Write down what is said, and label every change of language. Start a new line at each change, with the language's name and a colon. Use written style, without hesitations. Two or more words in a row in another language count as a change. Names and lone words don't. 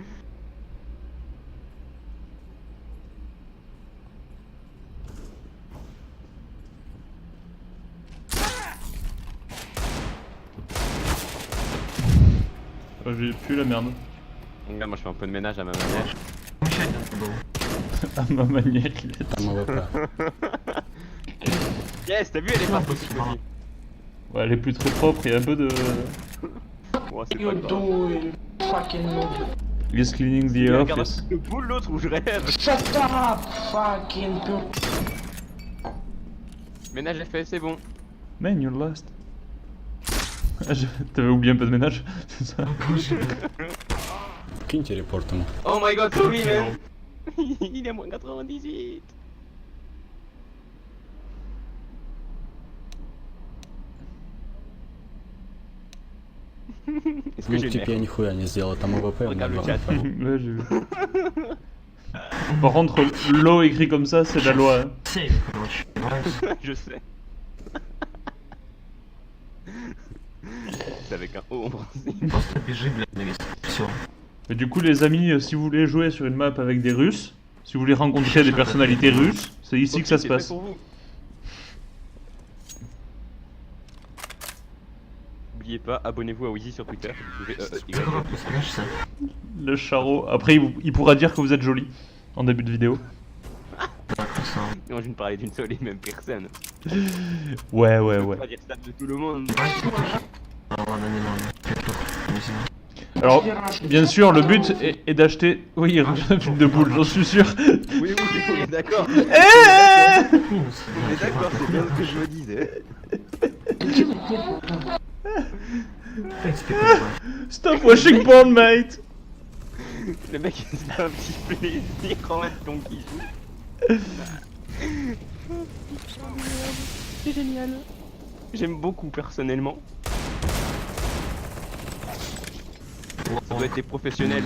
French: Oh, j'ai plus la merde. Regarde, moi je fais un peu de ménage à ma manière. Michel, c'est bon. À ma manière, il est.
Russian: Там АВП.
French: Yes, t'as vu, elle est Ah, partie possible. aussi. Ouais, elle est plus très propre, il y a un peu de. Oh, c'est pas
English: You
French: grave.
English: doing fucking noob. He's cleaning the
French: Il regarde
English: office.
French: le boule l'autre où je rêve.
English: Shut up, fucking pute.
French: Ménage est fait, c'est bon.
English: Man, you're lost.
French: Ah, t'avais oublié un peu de ménage, c'est ça?
Russian: Киньте репорт ему.
English: Oh my god, sorry man.
French: Il est à moins 98. Est-ce que
Russian: Ну,
French: j'ai
Russian: типа я
French: l'air
Russian: нихуя не сделал, там АВП.
French: Regarde le
Russian: много.
French: chat. Ouais, j'ai vu. Par contre, l'eau écrit comme ça, c'est la loi. Hein. C'est,
Russian: короче, понимаешь?
French: Je sais. C'est avec un O en français.
Russian: Просто бежи, блядь, на весь. Все.
French: Mais du coup, les amis, si vous voulez jouer sur une map avec des Russes, si vous voulez rencontrer des personnalités russes, c'est ici que ça se passe. N'oubliez pas, abonnez-vous à Wheezy sur Twitter. Vous pouvez,
Russian: Ты куда прислоняешься?
French: Le charreau. Après, il pourra dire que vous êtes joli en début de vidéo.
Russian: Так, ça.
French: Non, je ne parlais d'une seule et même personne. Ouais, ouais, Je peux ouais. pas dire ça de tout le monde.
Russian: А, ладно, не надо. Я тут не знаю.
French: Alors, bien sûr, le but est d'acheter. Oui, un film de boule, j'en suis sûr. Oui, on est d'accord. Eh
Russian: Минус.
French: On est d'accord, c'est bien ce que je me disais.
Russian: В принципе, понимаю.
English: Stop watching porn, mate.
French: Le mec il se fait un petit plaisir en même temps qu'il joue. C'est génial. J'aime beaucoup personnellement. Ça doit être des professionnels.